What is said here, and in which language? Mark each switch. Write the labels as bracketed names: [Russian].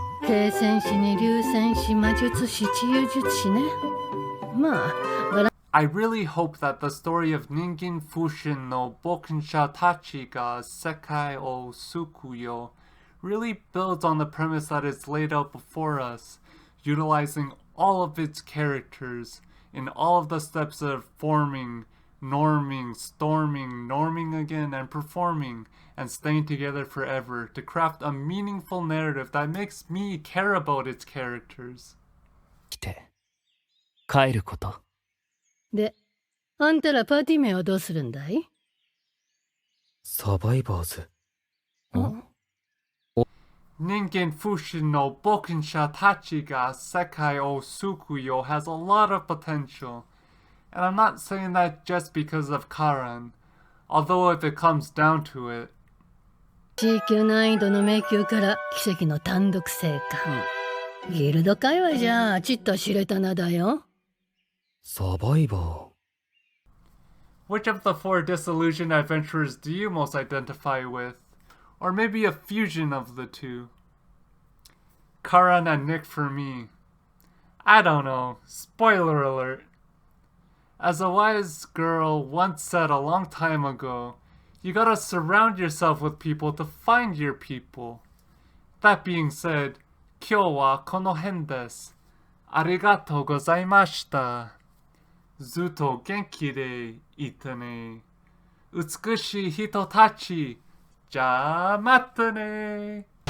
[Japanese] 聖戦士に流戦士魔術師治癒術師ね。まあ、 [English] I really hope that the story of Ningen Fushin no Bokensha Tachi ga Sekai o Sukuyo really builds on the premise that is laid out before us, utilizing all of its characters in all of the steps of forming, norming, storming, norming again, and performing, and staying together forever to craft a meaningful narrative that makes me care about its characters. [Japanese] 来て帰ること。で、あんたらパーティー名はどうするんだい？サバイバーズ。 [English] Ningen Fushin no Bokensha Tachi ga Sekai o Sukuyo has a lot of potential, and I'm not saying that just because of Curran, although if it comes down to it. [Japanese] C 級難易度の迷宮から奇跡の単独生還。ギルド界隈じゃちっと知れた名だよ。サバイバー。 [English] Which of the four disillusioned adventurers do you most identify with? Or maybe a fusion of the two? Curran and Nick for me. I don't know. Spoiler alert. As a wise girl once said a long time ago, you gotta surround yourself with people to find your people. That being said, [Japanese] 今日はこの辺です。ありがとうございました。ずっと元気でいてね。美しい人たち。じゃあまたね。